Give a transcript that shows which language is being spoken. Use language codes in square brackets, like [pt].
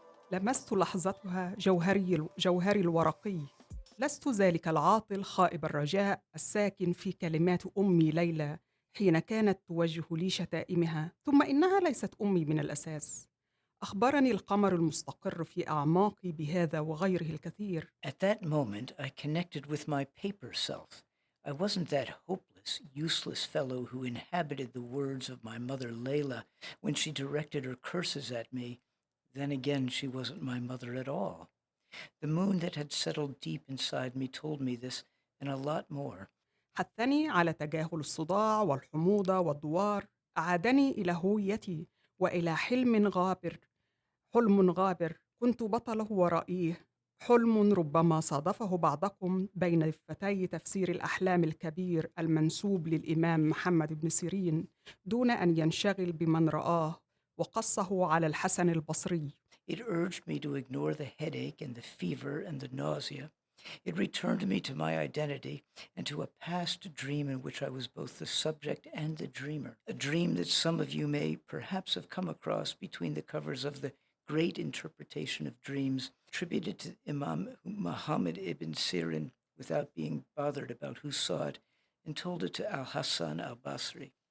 [ar] لمست لحظتها جوهري الورقي. لست ذلك العاطل خائب الرجاء الساكن في كلمات أمي ليلى حين كانت توجه لي شتائمها، ثم إنها ليست أمي من الأساس. أخبرني القمر المستقر في أعماقي بهذا وغيره الكثير. [en] At that moment, I connected with my paper self. I wasn't that hopeless, useless fellow who inhabited the words of my mother Layla when she directed her curses at me. Then again, she wasn't my mother at all. The moon that had settled deep inside me told me this and a lot more. [ar] حثني على تجاهل الصداع والحموضة والدوار، أعادني إلى هويتي وإلى حلم غابر كنت بطله ورائيه، حلم ربما صادفه بعضكم بين دفتي تفسير الأحلام الكبير المنسوب للإمام محمد بن سيرين دون أن ينشغل بمن رآه وقصه على الحسن البصري. [en] It urged me to ignore the headache and the fever and the nausea. It returned me to my identity and to a past dream in which I was both the subject and the dreamer, a dream that some of you may perhaps have come across between the covers of the great interpretation of dreams attributed to Imam Muhammad ibn Sirin without being bothered about who saw it, and told it to Al-Hassan al-Basri.